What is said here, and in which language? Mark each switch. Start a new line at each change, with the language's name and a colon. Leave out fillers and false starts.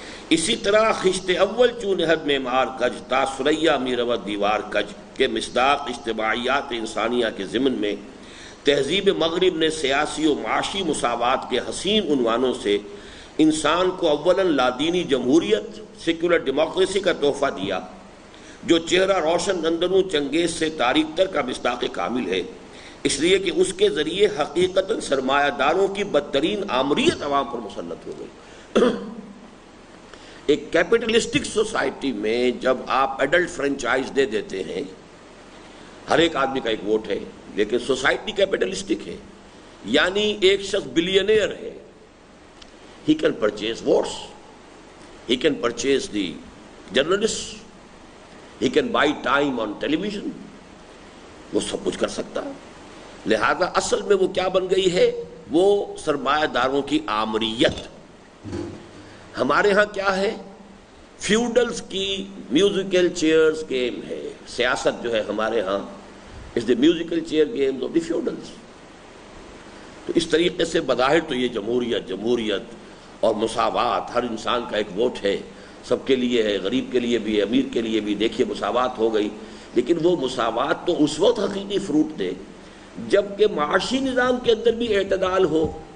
Urdu: اسی طرح
Persian: خشت اول چون حد میں مار کج تا سریا میرود دیوار کج
Urdu: کے مصداق اجتماعیات انسانیہ کے ضمن میں تہذیب مغرب نے سیاسی و معاشی مساوات کے حسین عنوانوں سے انسان کو اولاً لادینی جمہوریت سیکولر ڈیموکریسی کا تحفہ دیا، جو چہرہ روشن اندروں چنگیز سے تاریک تر کا مصداق کامل ہے، اس لیے کہ اس کے ذریعے حقیقتاً سرمایہ داروں کی بدترین آمریت عوام پر مسلط ہو گئی. ایک کیپٹلسٹک سوسائٹی میں جب آپ ایڈلٹ فرنچائز دے دیتے ہیں، ہر ایک آدمی کا ایک ووٹ ہے، لیکن سوسائٹی کیپٹلسٹک ہے، یعنی ایک شخص بلینئر ہے.
English: He can purchase votes, he can purchase the journalists, he can buy time on television.
Urdu: وہ سب کچھ کر سکتا ہے. لہذا اصل میں وہ کیا بن گئی ہے؟ وہ سرمایہ داروں کی آمریت. ہمارے ہاں کیا ہے؟ فیوڈلز کی میوزیکل چیئرز گیم ہے. سیاست جو ہے ہمارے ہاں
English: is the musical chair games of the feudals.
Urdu: تو اس طریقے سے بظاہر تو یہ جمہوریت اور مساوات، ہر انسان کا ایک ووٹ ہے، سب کے لیے ہے، غریب کے لیے بھی، امیر کے لیے بھی. دیکھیے مساوات ہو گئی، لیکن وہ مساوات تو اس وقت حقیقی فروٹ دے جب کہ معاشی نظام کے اندر بھی اعتدال ہو.